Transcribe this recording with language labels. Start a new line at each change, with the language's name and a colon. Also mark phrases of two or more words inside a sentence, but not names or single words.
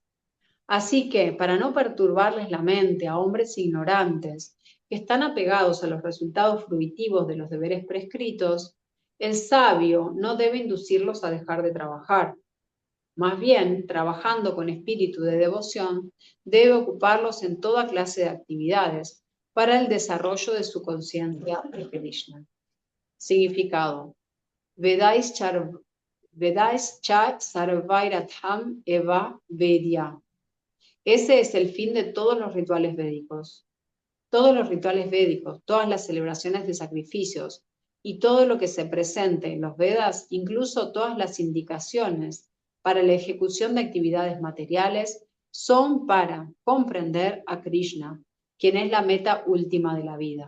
Spanish: Así que, para no perturbarles la mente a hombres ignorantes que están apegados a los resultados fruitivos de los deberes prescritos, el sabio no debe inducirlos a dejar de trabajar. Más bien, trabajando con espíritu de devoción, debe ocuparlos en toda clase de actividades para el desarrollo de su conciencia de Krishna. Significado.
Sanskrit: Vedais cha sarvairatham eva vedya.
Spanish: Ese es el fin de todos los rituales védicos. Todos los rituales védicos, todas las celebraciones de sacrificios y todo lo que se presente en los Vedas, incluso todas las indicaciones para la ejecución de actividades materiales, son para comprender a Krishna, quien es la meta última de la vida.